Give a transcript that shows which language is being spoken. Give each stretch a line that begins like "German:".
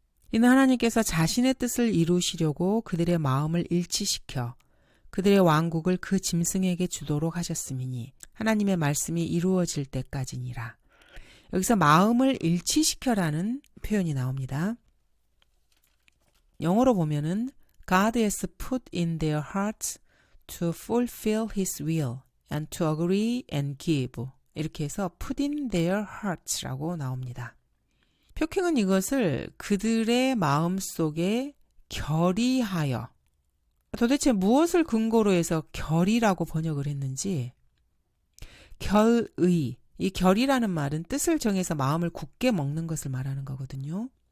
Korean: 이는 하나님께서 자신의 뜻을 이루시려고 그들의 마음을 일치시켜 그들의 왕국을 그 짐승에게 주도록 하셨음이니 하나님의 말씀이 이루어질 때까지니라. 여기서 마음을 일치시켜라는 표현이 나옵니다. 영어로 보면은
English: God has put in their hearts to fulfill His will and to agree and give.
Korean: 이렇게 해서
English: put in their hearts
Korean: 라고 나옵니다. 표킹은 이것을 그들의 마음속에 결의하여, 도대체 무엇을 근거로 해서 결의라고 번역을 했는지, 결의, 이 결의라는 말은 뜻을 정해서 마음을 굳게 먹는 것을 말하는 거거든요.